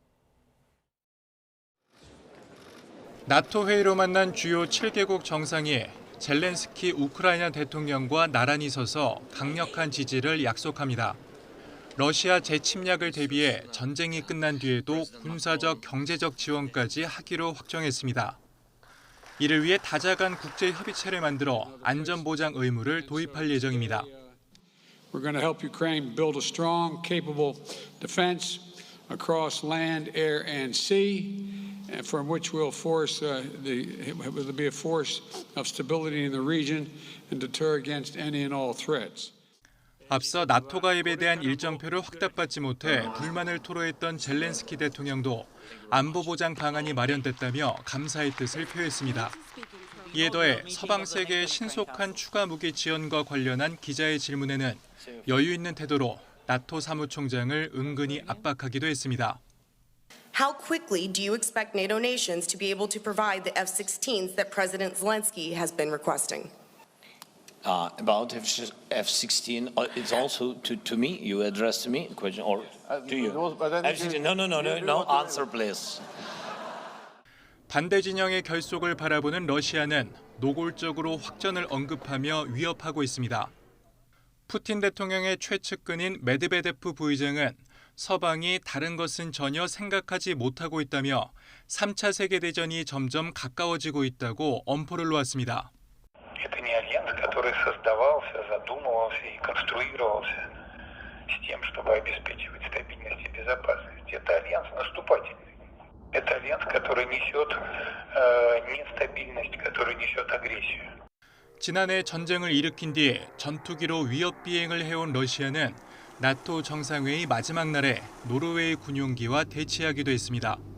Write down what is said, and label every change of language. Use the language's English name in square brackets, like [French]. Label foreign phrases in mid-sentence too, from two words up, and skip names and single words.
[Korean] 나토 회의로 만난 주요 7개국 정상이 젤렌스키 우크라이나 대통령과 나란히 서서 강력한 지지를 약속합니다. 러시아 재침략을 대비해 전쟁이 끝난 뒤에도 군사적, 경제적 지원까지 하기로 확정했습니다. 이를 위해 다자간 국제협의체를 만들어 안전보장 의무를 도입할 예정입니다. [English] We're going to help Ukraine build a strong, capable defense across land, air, and sea, from which we'll be a force of stability in the region and deter against any and all threats. [Korean] 앞서 나토 가입에 대한 일정표를 확답받지 못해 불만을 토로했던 젤렌스키 대통령도 안보 보장 방안이 마련됐다며 감사의 뜻을 표했습니다. 이에 더해 서방 세계의 신속한 추가 무기 지원과 관련한 기자의 질문에는 여유 있는 태도로 나토 사무총장을 은근히 압박하기도 했습니다. [English] How quickly do you expect NATO nations to be able to provide the F-16s that President Zelensky has been requesting? About F-16, it's also to me. You addressed me a question, or to you? F-16. No. Answer, please. [Korean] 반대 진영의 결속을 바라보는 러시아는 노골적으로 확전을 언급하며 위협하고 있습니다. 푸틴 대통령의 최측근인 메드베데프 부의장은 서방이 다른 것은 전혀 생각하지 못하고 있다며 3차 세계대전이 점점 가까워지고 있다고 엄포를 놓았습니다. [Russian] Это не альянс, который создавался, задумывался и конструировался с тем, чтобы обеспечивать стабильность и безопасность. Это альянс наступательный. Это альянс, который несет нестабильность, который несет агрессию. [Korean] 지난해 전쟁을 일으킨 뒤 전투기로 위협 비행을 해온 러시아는 나토 정상회의 마지막 날에 노르웨이 군용기와 대치하기도 했습니다.